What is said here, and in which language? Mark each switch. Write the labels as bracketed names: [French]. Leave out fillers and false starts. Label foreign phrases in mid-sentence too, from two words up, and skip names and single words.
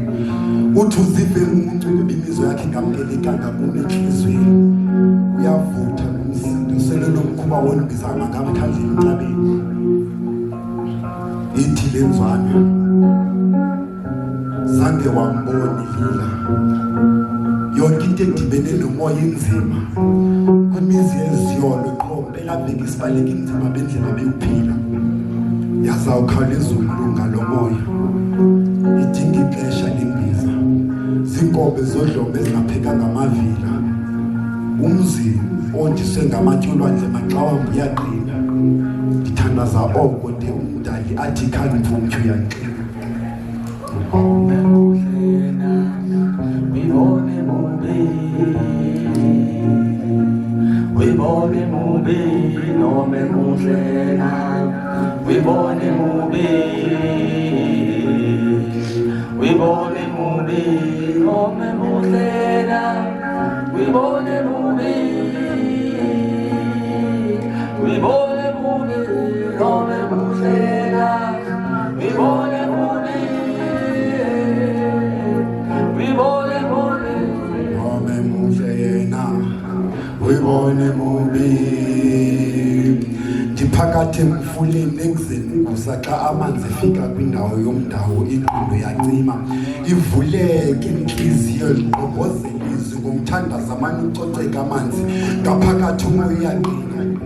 [Xhosa] Uthi uzive umuntu imizwa yakhe ingamkelekanga kunenhlizweni. Uyavutha nomsindo selelo mkhuba wonibizana ngabe khandlela emhlabeni. Ithi lenzwana zange wamboni lila. Yonke into edibene nomoya inzima. Kwimizi yeziyolo qho mpelaveki isibaleka inzima bendlela bekuphila. Yazawukhawuleza ukulunga lo moya. Idinga ixesha lembiza. Zinkobe zodlobe ezingaphekanga amavila. Umzi ondiswe ngamatyolwandle maxawambu uyaqina. Ndithandaza oko de umdali athi khani mfumthi uyanqina. [Zulu] Wibone mubi, wibone mubi, nome muhlena. Wibone mubi, wibone mubi, nome muhlena. Wibone mubi, wibone mubi, nome muhlena. Wibone mubi, wibone mubi, nome muhlena. Wibone mubi. [Xhosa] Ndiphakathi emfuleni ekuzeni kusaxa amanzi efika kwindawo yomdawo ingqondo yacima. Ivuleke inhliziyo ligqobhozela izwi ngomthandazo amane ucoceka amanzi ngaphakathi umoya uyaqina.